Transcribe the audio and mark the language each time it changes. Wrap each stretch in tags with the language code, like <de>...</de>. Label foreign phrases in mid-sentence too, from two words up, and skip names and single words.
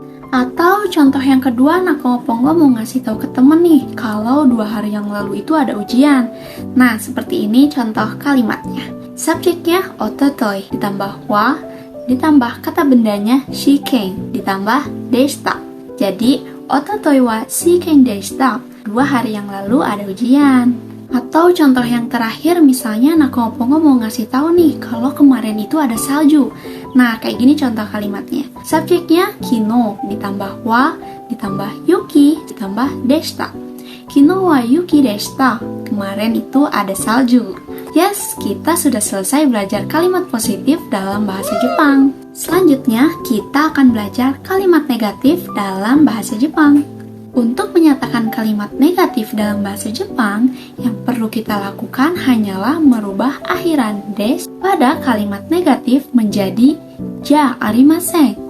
<id>Atau contoh yang kedua, Nakamopongo mau ngasih tahu ke temen nih kalau 2 hari yang lalu itu ada ujian. Nah, seperti ini contoh kalimatnya. Subjeknya ototoi, ditambah wa, ditambah kata bendanya shiken, ditambah deshita.</id> <ja>Jadi, 一昨日は試験でした.</ja> <id>2 hari yang lalu ada ujian. Atau contoh yang terakhir, misalnya Nakamopongo mau ngasih tahu nih kalau kemarin itu ada salju. Nah, kayak gini contoh kalimatnya. Subjeknya kino, ditambah wa, ditambah yuki, ditambah deshita.</id> <ja>昨日は雪でした.</ja> <id>Kemarin itu ada salju. Yes, kita sudah selesai belajar kalimat positif dalam bahasa Jepang. Selanjutnya, kita akan belajar kalimat negatif dalam bahasa Jepang. Untuk menyatakan kalimat negatif dalam bahasa Jepang, yang perlu kita lakukan hanyalah merubah akhiran des pada kalimat negatif menjadi</id> <ja>じゃありません.</ja>